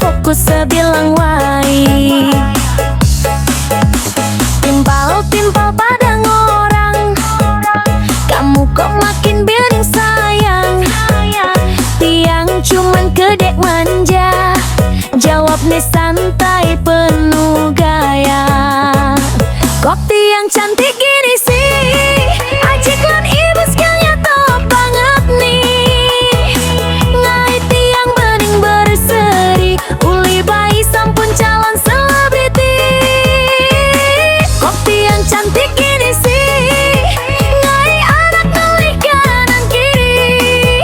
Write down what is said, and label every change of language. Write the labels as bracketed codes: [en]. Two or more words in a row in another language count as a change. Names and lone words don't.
[ban] ku sebilang wai. [id] Timpal-timpal pada orang, kamu kok makin bering sayang. Tiang cuman kedek manja, jawab nih santai penuh gaya. Kok tiang cantik gini sih, [ban] ajik lan [id] ibu skillnya top banget nih. [ban] Ngai tiang [id] bening berseri, [ban] uli bayi sampun [id] calon selebriti. Kok tiang cantik gini sih, [ban] ngai anak nolih [id] kanan kiri.